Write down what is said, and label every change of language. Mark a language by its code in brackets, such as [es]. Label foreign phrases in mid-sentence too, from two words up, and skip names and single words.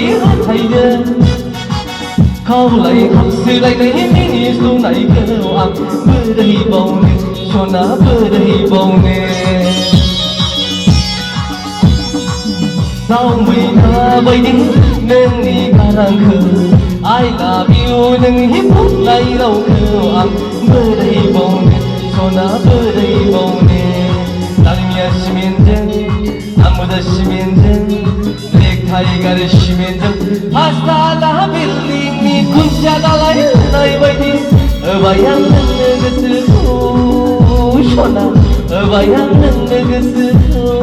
[brx] हाथायजों खावलाय खावसोलायनाय मिनिस्लुनायखौ आं बोरै बावनो सना बोरै बावनो दाउ मैना बायदि नोंनि गारांखौ [en] I love you [brx] नोंनि बुंनाय रावखौ आं बोरै बावनो सना बोरै बावनो दालिमिया सिमेन्टजों आंबुजा सिमेन्टजों ब्लेक टाइगार सिमेन्टजों हाथाला बिल्डिंनि खुन्थिया दालाय होनाय बायदि होबाय आं नोंनो गोसोखौ सना होबाय आं नोंनो गोसोखौ